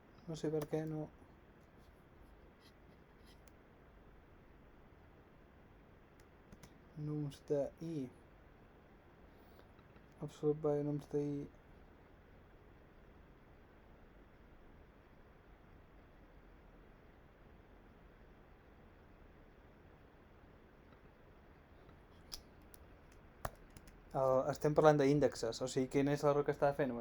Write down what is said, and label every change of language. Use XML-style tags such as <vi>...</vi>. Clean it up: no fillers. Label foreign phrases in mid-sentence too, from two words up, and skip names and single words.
<ca>no sé per què no... Nums de i.</ca> <en>Absolute value</en> <ca>nums de i. Estem parlant d'índexes, o sigui, quin és l'error que estava fent?</ca>